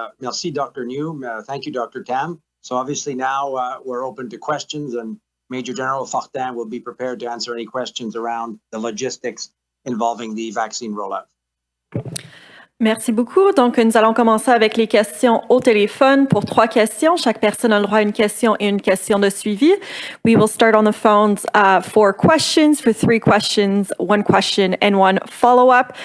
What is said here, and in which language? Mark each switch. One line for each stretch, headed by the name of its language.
French: Merci,
English: Dr. New. Thank you, Dr. Tam. So obviously now we're open to questions, and Major General Fortin will be prepared to answer any questions around the logistics involving the vaccine rollout.
French: Merci beaucoup. Donc, nous allons commencer avec les questions au téléphone pour 3 questions. Chaque personne a le droit à une question et une question de suivi.
English: We will start on the phones for questions, for 3 questions, 1 question and 1 follow-up.